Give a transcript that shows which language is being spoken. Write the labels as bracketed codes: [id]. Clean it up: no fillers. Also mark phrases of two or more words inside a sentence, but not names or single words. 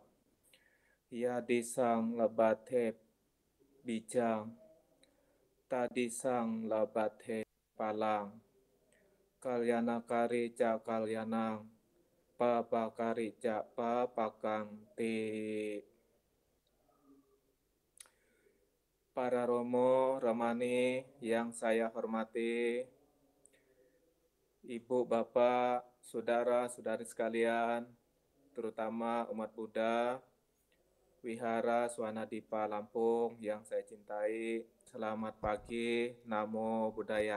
[pi] Yadi sang labate bijang, tadi sang labate palang. Kalyana kari ca kalyanang, papakari ca papakang ti. [id] Para Romo, Romani yang saya hormati, Ibu, Bapak, Saudara-saudari sekalian, terutama umat Buddha, Wihara Swanadipa Lampung yang saya cintai, selamat pagi, [pi] Namo Buddhaya.